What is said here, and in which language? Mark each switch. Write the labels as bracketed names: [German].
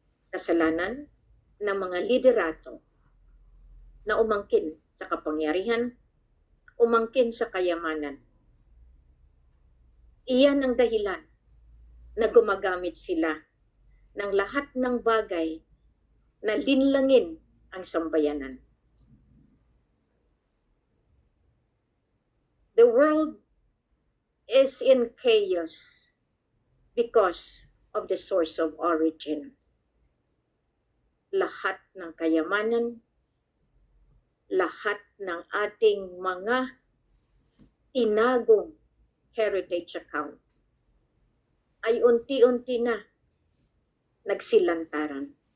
[Filipino] Kasalanan ng mga liderato na umangkin sa kapangyarihan, umangkin sa kayamanan. Iyan ang dahilan na gumagamit sila ng lahat ng bagay na linlangin ang sambayanan. [English] The world is in chaos because of the source of origin. [Filipino] Lahat ng kayamanan, lahat ng ating mga tinagong heritage account ay unti-unti na nagsilantaran.